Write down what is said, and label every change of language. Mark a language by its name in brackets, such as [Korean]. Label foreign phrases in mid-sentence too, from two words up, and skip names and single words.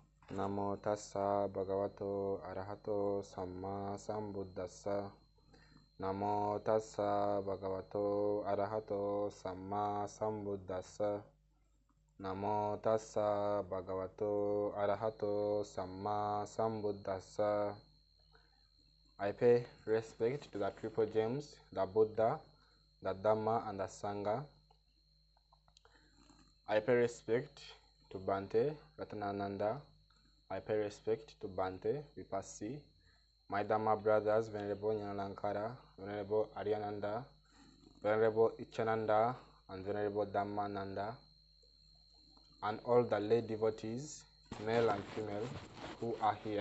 [Pali] Namo tassa bhagavato arahato samma sambuddhassa. Namo tassa bhagavato arahato samma sambuddhassa. Namo tassa bhagavato arahato samma sambuddhassa. [English] I pay respect to the triple gems, the Buddha, the Dhamma, and the Sangha. I pay respect to Bhante Ratanananda. I pay respect to Bhante Vipassi, my Dhamma brothers, Venerable Nyalankara, Venerable Aryananda, Venerable Ichananda, and Venerable Dhammananda, and all the lay devotees, male and female, who are here.